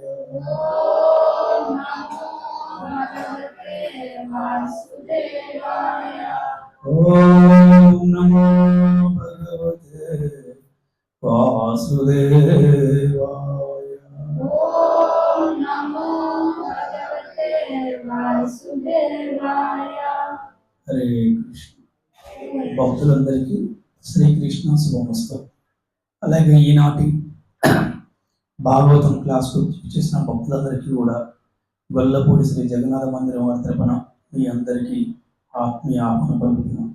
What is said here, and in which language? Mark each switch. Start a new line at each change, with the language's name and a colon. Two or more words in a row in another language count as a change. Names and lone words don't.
Sanskrit: ओम नमो भगवते वासुदेवाय। ओम नमो भगवते वासुदेवाय। ओम नमो भगवते वासुदेवाय। हरे कृष्ण।
Telugu: భక్తులందరికీ శ్రీకృష్ణ శుభమస్తు. అలాగే ఈనాటి భాగవతం క్లాస్కు చేసిన భక్తులందరికీ కూడా గొల్లపూడి శ్రీ జగన్నాథ మందిరం వారి తరపున మీ అందరికీ ఆత్మీయ ఆహ్వానం పలుకుతున్నాం.